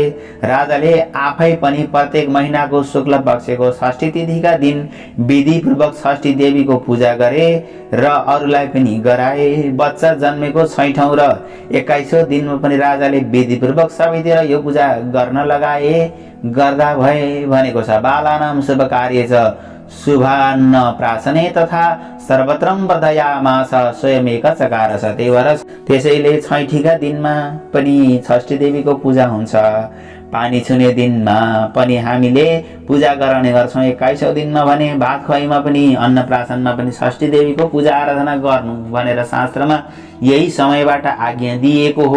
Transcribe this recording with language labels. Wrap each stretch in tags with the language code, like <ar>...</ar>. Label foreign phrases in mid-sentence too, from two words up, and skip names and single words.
<ne>राजाले आफै पनि प्रत्येक महिनाको शुक्ल पक्षको षष्ठी तिथिका दिन विधिपूर्वक षष्ठी देवीको पूजा गरे र अरूलाई पनि गराए। बच्चा जन्मेको 6औं र 21औं दिनमा पनि राजाले विधिपूर्वक सबैतिर यो पूजा गर्न लगाए। गर्दा भए भनेको छ,</ne> <sa>बालानां शुभ कार्य च शुभान्न प्रासने तथा सर्वत्रं वर्धयामास स्वयमेक चकार सतेवरस।</sa> <ne>त्यसैले छैठीका दिनमा पनि षष्ठी देवीको पूजा हुन्छ। पानी छुने दिनमा पनि हामीले पूजा गर्ने गर्छौँ। 21औं दिनमा भने भात खुवाइमा पनि, अन्नप्राशनमा पनि षष्ठी देवीको पूजा आराधना गर्नु भनेर शास्त्रमा यही समयबाट आज्ञा दिएको हो।</ne>